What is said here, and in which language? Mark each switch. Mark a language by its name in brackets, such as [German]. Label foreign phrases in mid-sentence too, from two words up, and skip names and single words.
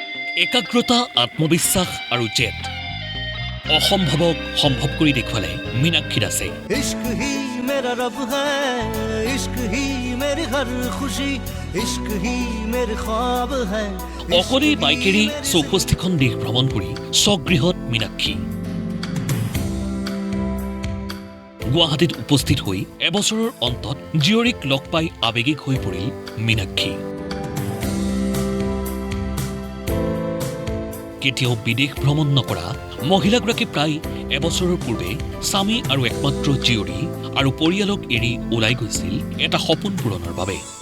[Assamese] একাগ্ৰতা, আত্মবিশ্বাস আৰু জেদ অসম্ভৱক সম্ভৱ কৰি দেখুৱালে মীনাক্ষী দাসে। [Hindi] इश्क ही मेरा रब है, इश्क ही मेरी हर खुशी, इश्क ही मेरे ख्वाब है। [Assamese] অকলেই বাইকেৰে 64খন দেশ ভ্ৰমণ কৰি স্বগৃহত মীনাক্ষী গুৱাহাটীত উপস্থিত হৈ এবছৰৰ অন্তত জীয়ৰীক লগ পাই আৱেগিক হৈ পৰিল মীনাক্ষী। কেতিয়াও বিদেশ ভ্ৰমণ নকৰা মহিলাগৰাকী প্ৰায় এবছৰৰ পূৰ্বে স্বামী আৰু একমাত্ৰ জীয়ৰী আৰু পৰিয়ালক এৰি ওলাই গৈছিল এটা সপোন পূৰণৰ বাবে।